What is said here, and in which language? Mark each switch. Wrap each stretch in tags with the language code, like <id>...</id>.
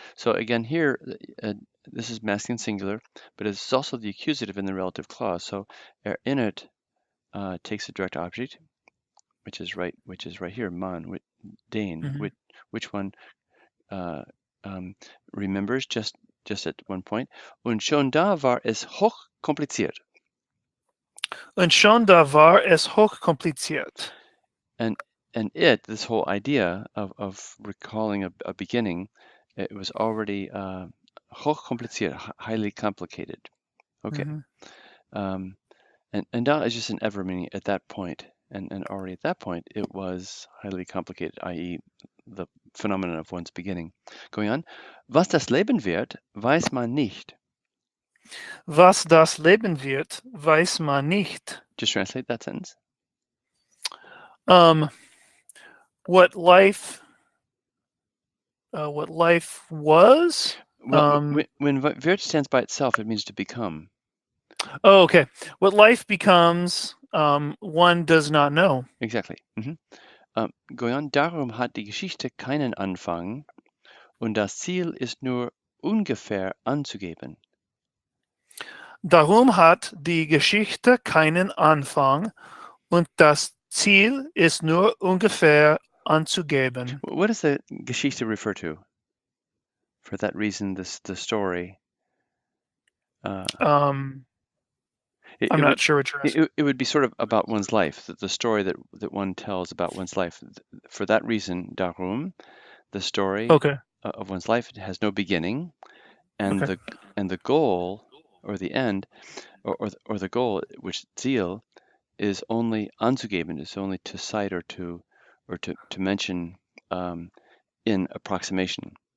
<en>So again here, this is masculine singular, but it's also the accusative in the relative clause. So erinnert takes a direct object, which is right here, man, den, which one remembers just at one point.</en> <de>Und schon da war es hoch kompliziert. Und schon da war es hochkompliziert.</de> <en>And this whole idea of recalling a beginning, it was already hochkompliziert, highly complicated. Okay. And da is just an ever meaning at that point. And already at that point, it was highly complicated, i.e. the phenomenon of one's beginning. Going on.</en> <de>Was das Leben wird, weiß man nicht. Was das Leben wird, weiß man nicht.</de> <en>Just translate that sentence. What life was? Well, when wird stands by itself, it means to become. Oh, okay. What life becomes, one does not know. Exactly. Going on.</en> <de>Darum hat die Geschichte keinen Anfang und das Ziel ist nur ungefähr anzugeben. Darum hat die Geschichte keinen Anfang und das Ziel ist nur ungefähr anzugeben.</de> <en>What does the Geschichte refer to? For that reason, the story. I'm not sure what you're asking. It would be sort of about one's life, the story that one tells about one's life. For that reason, darum, the story of one's life has no beginning, and the goal or the end or the goal, which Ziel, is only anzugeben, is only to cite or to mention in approximation.</en>